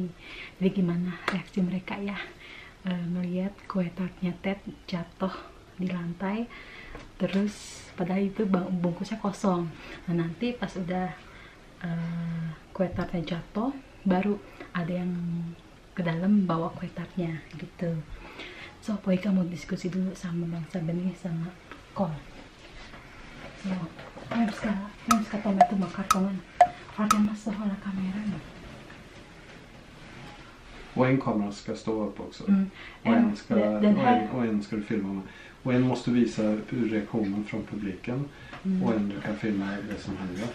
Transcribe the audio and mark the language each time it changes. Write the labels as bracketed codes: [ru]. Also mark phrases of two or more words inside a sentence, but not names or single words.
[id] Jadi gimana reaksi mereka ya ngelihat kue tartnya Ted jatuh di lantai, terus padahal itu bungkusnya kosong. Nah nanti pas udah kue tartnya jatuh, baru ada yang ke dalam bawa kue tartnya gitu. So Poika mau diskusi dulu sama Bangsa Benih sama Kol. [sv] So, vem ska ta med tomakartongen? För att jag måste hålla kameran. Och en kamera ska stå upp också. Och en ska du filma med. Och en måste visa reaktionen från publiken. Och en du kan filma det som händer.